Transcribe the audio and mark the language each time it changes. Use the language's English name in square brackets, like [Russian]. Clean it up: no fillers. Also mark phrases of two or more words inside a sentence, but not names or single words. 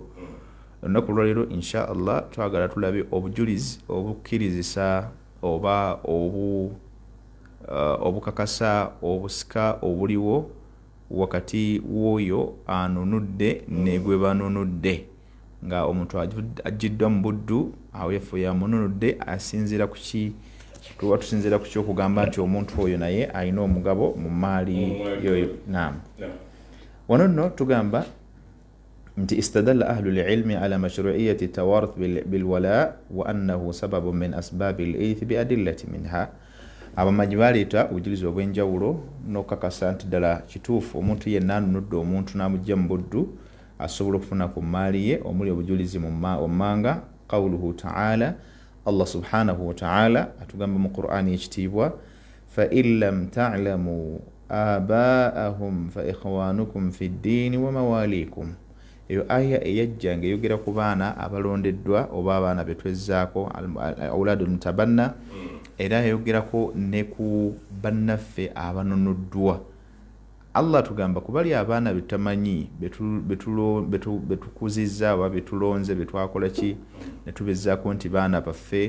[Ganda] Olunaku lwaleero [Arabic] إن شاء الله [Ganda] twagala tulabe obujulizi obukkirizisa oba obukakasa obusika obuliwo wakati w'oyo anunudde ne gwe banunudde, nga omuntu ajiddwa mu buddu awo yafe yamununudde asinziira ku ki, tuba tusinziira ku kyokugamba nti omuntu oyo naye alina omugabo mu maali yoyo. Naam, wano nno tugamba nti [Arabic] استدل أهل العلم على مشروعية التوارث بالولاء وأنه سبب من أسباب الإرث بأدلة منها. [Ganda] Abamanyi baleeta obujulizi obw'enjawulo n'okukakasa nti ddala kituufu omuntu yenna anunudde omuntu n'amugya mu buddu asobola okufuna ku maali ye, omuli obujulizi ommanga [Arabic] قوله تعالى الله سبحانه وتعالى [Ganda] atugamba mu Qur'ani ekitiibwa, [Arabic] فإن لم تعلموا آباءهم فإخوانكم في الدين ومواليكم. [Ganda] Eyo aya eyajja ng'eyogera ku baana abalondeddwa oba abaana betwezzaako [Arabic] أولاد المتبنى, [Ganda] era yayogerako ne ku bannaffe abanunuddwa. Allah tugamba ku bali abaana betamanyi betukuzizza oba betulonze betwakola ki ne tubezzaako nti baana baffe.